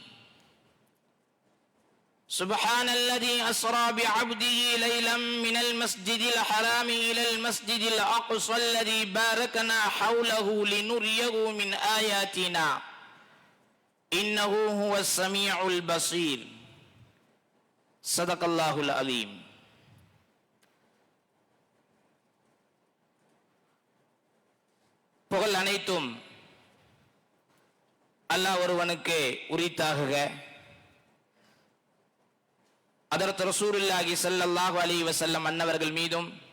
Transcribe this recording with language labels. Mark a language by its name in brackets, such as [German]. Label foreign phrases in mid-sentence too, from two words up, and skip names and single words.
[Arabic] سبحان الذي أسرى بعبده ليلا من المسجد الحرام إلى المسجد الأقصى الذي باركنا حوله لنريه من آياتنا إنه هو السميع البصير صدق الله العظيم. [Tamil] புகழ் அனைத்தும் அல்லாஹ் ஒருவனுக்கு உரித்தாகுக. ஹதரத் ரசூலுல்லாஹி [Arabic] صلى الله عليه وسلم [Tamil] அன்னவர்கள் மீதும்